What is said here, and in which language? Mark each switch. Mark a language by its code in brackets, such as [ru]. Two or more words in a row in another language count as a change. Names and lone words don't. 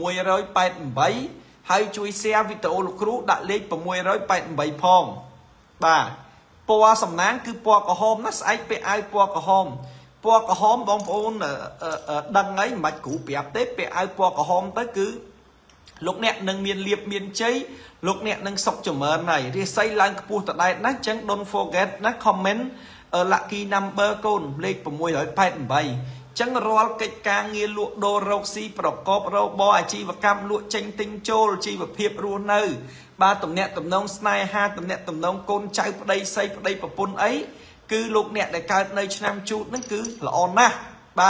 [km] 688 ហើយជួយ share វីដេអូលោកគ្រូដាក់លេខ688ផងបាទពណ៌សំណាងគឺពណ៌ក្រហមណាស្អែកពាក់អាវពណ៌ក្រហមបងប្អូនដឹងហើយមិនបាច់គ្រូប្រាប់ទេពាក់អាវពណ៌ក្រហមទៅគឺលោកអ្នកនឹងមានលៀបមានជ័យលោកអ្នកនឹងសុខចម្រើនហើយរាសីឡើងខ្ពស់តដែតណាស់អញ្ចឹង [en] don't forget [km] ណា [en] comment lucky number [km] កូនលេខ 688ចឹងរាល់កិច្ចការងារលក់ដូររកស៊ីប្រកបរបរអាជីវកម្មលក់ចេញទិញចូលជីវភាពរស់នៅបាទតំ ណាក់តំណងស្នេហាតំណាក់តំណងកូនចៅប្តីស្រីប្តីប្រពន្ធអីគឺលោកអ្នកដែលកើតនៅឆ្នាំជូតហ្នឹងគឺល្អណាស់បាទ